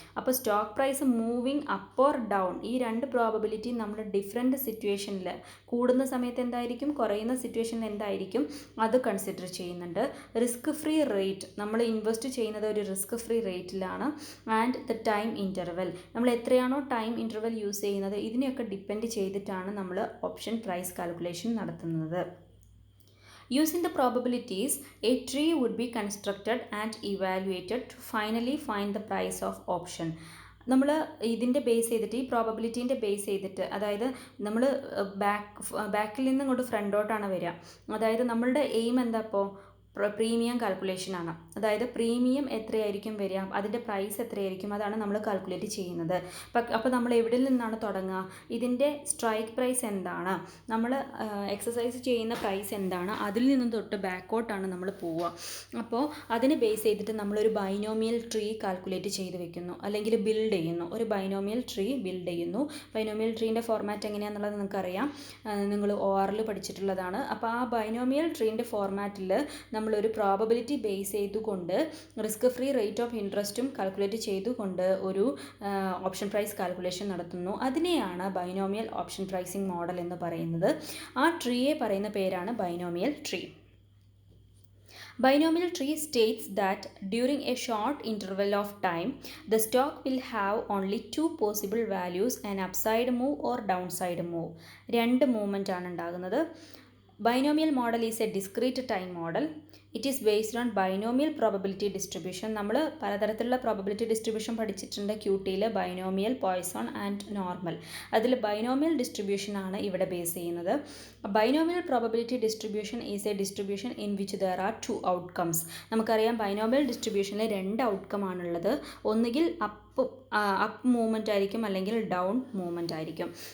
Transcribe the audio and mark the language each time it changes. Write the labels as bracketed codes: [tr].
[ml] അപ്പോൾ stock price moving up or down, ഈ രണ്ട് പ്രോബബിലിറ്റി നമ്മൾ ഡിഫറെൻറ്റ് സിറ്റുവേഷനിൽ കൂടുന്ന സമയത്ത് എന്തായിരിക്കും, കുറയുന്ന സിറ്റുവേഷനിൽ എന്തായിരിക്കും, അത് കൺസിഡർ ചെയ്യുന്നുണ്ട്. റിസ്ക് ഫ്രീ റേറ്റ്, നമ്മൾ ഇൻവെസ്റ്റ് ചെയ്യുന്നത് ഒരു risk free റേറ്റിലാണ്. And the time interval, നമ്മൾ എത്രയാണോ ടൈം ഇൻ്റർവെൽ യൂസ് ചെയ്യുന്നത്, ഇതിനെയൊക്കെ ഡിപ്പെൻഡ് ചെയ്തിട്ടാണ് നമ്മൾ ഓപ്ഷൻ പ്രൈസ് കാൽക്കുലേഷൻ നടത്തുന്നത്. [en] Using the probabilities, a tree would be constructed and evaluated to finally find the price of option. [ml] നമ്മൾ ഇതിൻ്റെ ബേസ് ചെയ്തിട്ട്, ഈ പ്രോബബിലിറ്റീൻ്റെ ബേസ് ചെയ്തിട്ട്, അതായത് നമ്മൾ ബാക്കിൽ നിന്ന് ഇങ്ങോട്ട് ഫ്രണ്ടോട്ടാണ് വരിക. അതായത് നമ്മളുടെ എയിം എന്താ? അപ്പോൾ പ്രീമിയം കാൽക്കുലേഷനാണ്. അതായത് പ്രീമിയം എത്രയായിരിക്കും വരിക, അതിൻ്റെ പ്രൈസ് എത്രയായിരിക്കും, അതാണ് നമ്മൾ കാൽക്കുലേറ്റ് ചെയ്യുന്നത്. അപ്പോൾ നമ്മൾ എവിടെ നിന്നാണ് തുടങ്ങുക, ഇതിൻ്റെ സ്ട്രൈക്ക് പ്രൈസ് എന്താണ്, നമ്മൾ എക്സസൈസ് ചെയ്യുന്ന പ്രൈസ് എന്താണ്, അതിൽ നിന്നും തൊട്ട് ബാക്കോട്ടാണ് നമ്മൾ പോവുക. അപ്പോൾ അതിന് ബേസ് ചെയ്തിട്ട് നമ്മളൊരു ബൈനോമിയൽ ട്രീ കാൽക്കുലേറ്റ് ചെയ്ത് വെക്കുന്നു, അല്ലെങ്കിൽ ബിൽഡ് ചെയ്യുന്നു. ഒരു ബൈനോമിയൽ ട്രീ ബിൽഡ് ചെയ്യുന്നു. ബൈനോമിയൽ ട്രീൻ്റെ ഫോർമാറ്റ് എങ്ങനെയാണെന്നുള്ളത് നിങ്ങൾക്കറിയാം, നിങ്ങൾ ORൽ പഠിച്ചിട്ടുള്ളതാണ്. അപ്പോൾ ആ ബൈനോമിയൽ ട്രീൻ്റെ ഫോർമാറ്റിൽ നമ്മളൊരു പ്രോബബിലിറ്റി ബേസ് ചെയ്തുകൊണ്ട് risk free rate of ഇൻട്രസ്റ്റും calculate ചെയ്തുകൊണ്ട് ഒരു ഓപ്ഷൻ പ്രൈസ് കാൽക്കുലേഷൻ നടത്തുന്നു. അതിനെയാണ് ബൈനോമിയൽ ഓപ്ഷൻ പ്രൈസിംഗ് മോഡൽ എന്ന് പറയുന്നത്. ആ ട്രീയെ പറയുന്ന പേരാണ് binomial tree. [en] Binomial tree states that during a short interval of time, the stock will have only two possible values, an upside move or downside move. [ml] രണ്ട് movement ആണ് ഉണ്ടാകുന്നത്. [en] Binomial model is a discrete time model. It is based on binomial probability distribution. [ml] നമ്മൾ പലതരത്തിലുള്ള probability distribution പഠിച്ചിട്ടുണ്ട് QTയിൽ, binomial, poison and normal. അതിൽ binomial distribution ആണ് ഇവിടെ base ചെയ്യുന്നത്. [en] Binomial probability distribution is a distribution in which there are two outcomes. [ml] നമുക്കറിയാം binomial ഡിസ്ട്രിബ്യൂഷനിൽ രണ്ട് outcome ആണുള്ളത്. ഒന്നുകിൽ അപ്പ് മൂവ്മെൻ്റ് ആയിരിക്കും, അല്ലെങ്കിൽ ഡൗൺ മൂവ്മെൻ്റ് ആയിരിക്കും.